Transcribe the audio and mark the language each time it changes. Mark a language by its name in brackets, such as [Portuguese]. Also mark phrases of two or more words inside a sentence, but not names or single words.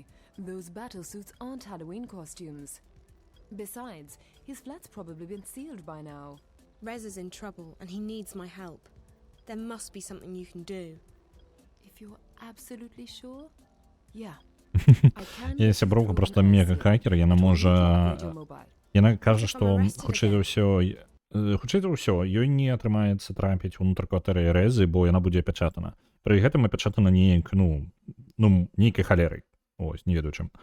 [English] Those battle suits aren't Halloween costumes. Besides, his flat's probably been sealed by now. Rez is in trouble and he needs my help. There must be something you can do. If you're absolutely sure? Yeah. [Belarusian] Є сяброўка просто мега-хакер, яна можа... Яна кажа, што хутчэй за ўсё, ёй не атрымаецца трапіць унутр кватэры Рэзы, бо яна будзе апячатана. Пры гэтым апячатана неяк, нейкай халерай. Вось, не ведаю чым.